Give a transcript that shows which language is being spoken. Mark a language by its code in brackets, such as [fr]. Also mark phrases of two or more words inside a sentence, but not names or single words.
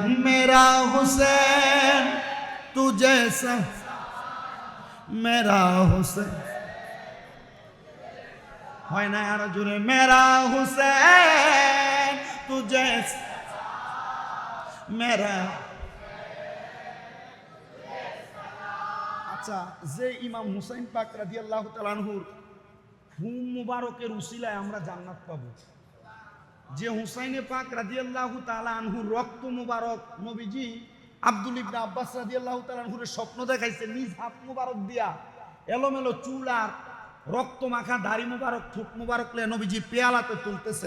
[ur] میرا حسین تجھے سلام، میرا حسین ہوئے نا یار جورے، میرا حسین تجھے سلام، میرا আচ্ছা। [bn] যে ইমাম হুসাইন পাক রাদিয়াল্লাহু তাআলা আনহুর হুম মুবারকের উসিলায় আমরা জান্নাত পাবো, যে হুসাইনে পাক রাদিয়াল্লাহু তাআলা আনহুর রক্ত মুবারক নবীজি আব্দুল ইবনে আব্বাস রাদিয়াল্লাহু তাআলা আনহুর স্বপ্ন দেখাইছে, নিজ হাত মুবারক দিয়া এলোমেলো চুল আর রক্ত মাখা দাড়ি মুবারক ঠোঁট মুবারক লে নবীজি পেয়ালাতে তুলতেছেন।